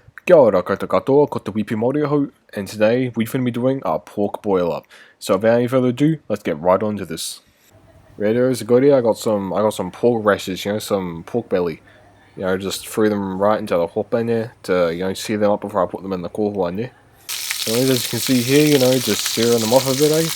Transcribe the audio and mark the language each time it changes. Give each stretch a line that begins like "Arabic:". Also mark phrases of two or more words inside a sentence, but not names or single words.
Māori: Kia ora koutou katoa, ko te Wīpi Māori,
English: and today we're going to be doing our pork boil up. So without any further ado, let's get right on to this. Righto, so good here, I got some pork rashers, some pork belly. Just threw them right into the hot pan there to, sear them up before I put them in the kohua in there. Anyways, as you can see here, just searing them off a bit, eh?